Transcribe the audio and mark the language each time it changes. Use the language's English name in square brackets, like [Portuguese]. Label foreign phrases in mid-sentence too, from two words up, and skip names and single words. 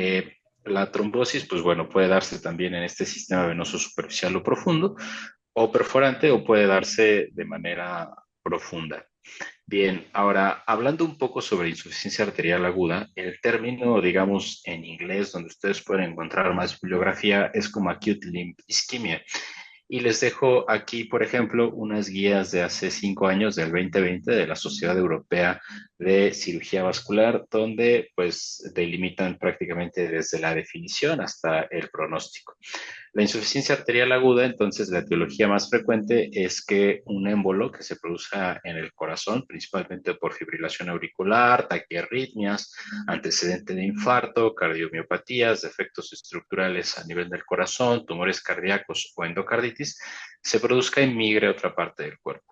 [Spanish] La trombosis, pues bueno, puede darse también en este sistema venoso superficial o profundo, o perforante, o puede darse de manera profunda. Bien, ahora hablando un poco sobre insuficiencia arterial aguda, el término, digamos, en inglés, donde ustedes pueden encontrar más bibliografía, es como [English] acute limb ischemia. [Spanish] Y les dejo aquí, por ejemplo, unas guías de hace 5 años, del 2020, de la Sociedad Europea de Cirugía Vascular, donde pues delimitan prácticamente desde la definición hasta el pronóstico. La insuficiencia arterial aguda, entonces, la etiología más frecuente es que un émbolo que se produzca en el corazón, principalmente por fibrilación auricular, taquiarritmias, antecedente de infarto, cardiomiopatías, defectos estructurales a nivel del corazón, tumores cardíacos o endocarditis, se produzca y migre a otra parte del cuerpo.